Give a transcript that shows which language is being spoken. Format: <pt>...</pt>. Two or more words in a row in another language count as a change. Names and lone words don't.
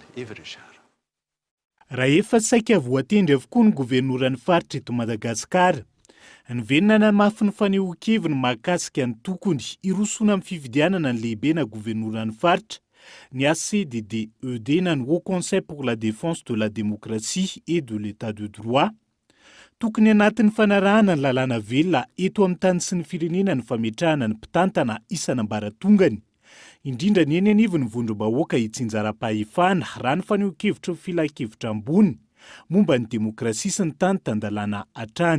<mg>Eva Richard. Raha efa saika voatendry avokoa ny gouvernoran'ny faritra eto Madagasikara, ny venona namafy ny fanehoan-keviny mahakasika ny tokony hirosona amin'ny fividianana ny lehibe na gouvernoran'ny faritra ny ACDD-ED na ny</mg> <fr>Haut Conseil pour la défense de la démocratie et de l'état de droit</fr> <mg>tokony anatin'ny fanarahana ny lalàna velona eto amin'ny tany sy ny firenena ny fametrahana ny mpitantana isan'ambaratongany indrindra ny eny anivon'ny vondrom-bahoaka hitsinjara-pahefana raha ny fanehoan-kevitra filan-kevitra ambony momba ny demokrasia sy ny tany tandalàna hatrany.</mg>